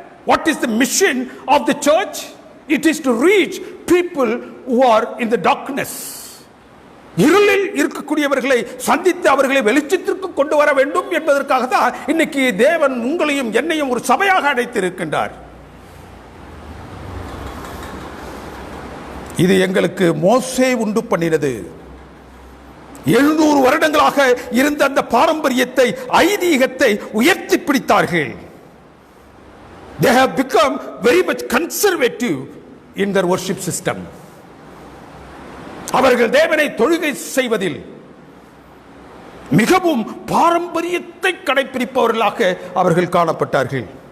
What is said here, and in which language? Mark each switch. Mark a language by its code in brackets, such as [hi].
[en] What is the mission of the church? It is to reach people who are in the darkness. [ta] இருளில் இருக்கக்கூடியவர்களை சந்தித்து அவர்களை வெளிச்சத்திற்கு கொண்டு வர வேண்டும் என்பதற்காக தான் இன்னைக்கு தேவன் உங்களையும் என்னையும் ஒரு சபையாக அழைத்திருக்கின்றார். இது எங்களுக்கு மோசே உண்டு பண்ணினது. 700 வருடங்களாக இருந்த அந்த பாரம்பரியத்தை, ஐதீகத்தை உயர்த்தி பிடித்தார்கள். [en] They have become very much conservative in their worship system. [ta] அவர்கள் தேவனை தொழுகை செய்வதில் மிகவும் பாரம்பரியத்தை கடைபிடிப்பவர்களாக அவர்கள் காணப்பட்டார்கள்.